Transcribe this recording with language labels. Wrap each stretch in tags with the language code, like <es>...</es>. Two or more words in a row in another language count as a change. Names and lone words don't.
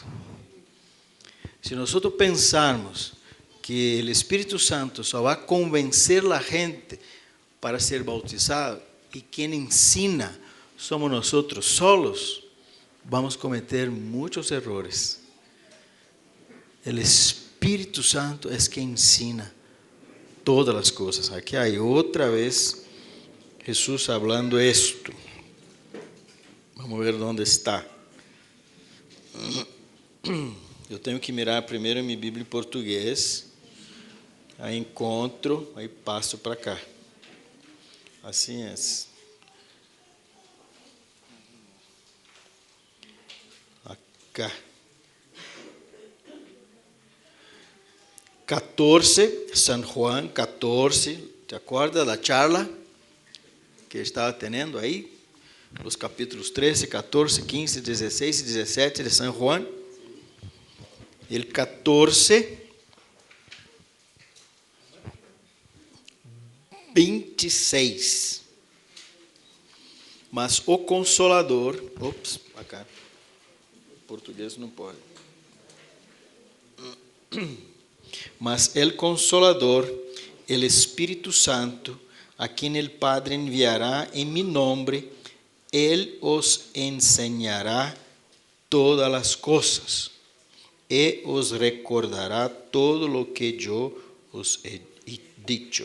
<es>Si nosotros pensarmos que el Espíritu Santo solo va a convencer a la gente para ser bautizado y quien ensina somos nosotros solos, vamos a cometer muchos errores. El Espíritu Santo es quien ensina todas las cosas. Aquí hay otra vez Jesús hablando esto. Vamos a ver dónde está.</es> <pt>Eu tenho que mirar primeiro minha Bíblia em português. Aí encontro, aí passo para cá. Assim é.</pt> <es>Acá. 14, San Juan 14, ¿te acuerdas la charla que estaba teniendo ahí? Los capítulos 13, 14, 15, 16 y 17 de San Juan. El 14, 26.</es> <pt>Mas o Consolador, acá, portugués não pode.</pt> <es>Mas el Consolador, el Espíritu Santo, a quien el Padre enviará en mi nombre, Él os enseñará todas las cosas y os recordará todo lo que yo os he dicho.</es>